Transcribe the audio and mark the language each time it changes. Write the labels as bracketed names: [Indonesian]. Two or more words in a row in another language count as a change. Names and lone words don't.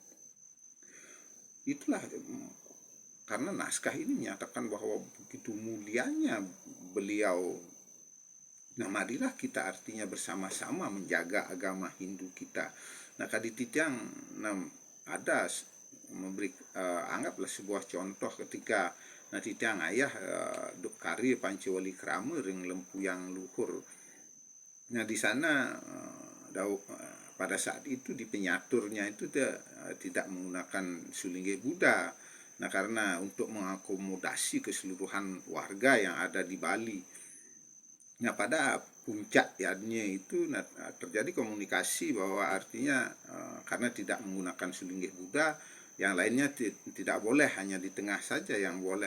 [Indonesian] Itulah karena naskah ini menyatakan bahwa begitu mulianya beliau. Nah, marilah kita artinya bersama-sama menjaga agama Hindu kita. Nah, Kadititiang ada memberi anggaplah sebuah contoh ketika [Balinese] Titiang ayah duk kari Pancawali Krama ring lempuyang luhur. [Indonesian] Nah, di sana pada saat itu di penyaturnya itu tidak menggunakan sulingge Buddha. Nah, karena untuk mengakomodasi keseluruhan warga yang ada di Bali. Nah, pada puncak yadnya itu terjadi komunikasi bahwa artinya karena tidak menggunakan sulingge Buddha, yang lainnya tidak boleh, hanya di tengah saja yang boleh.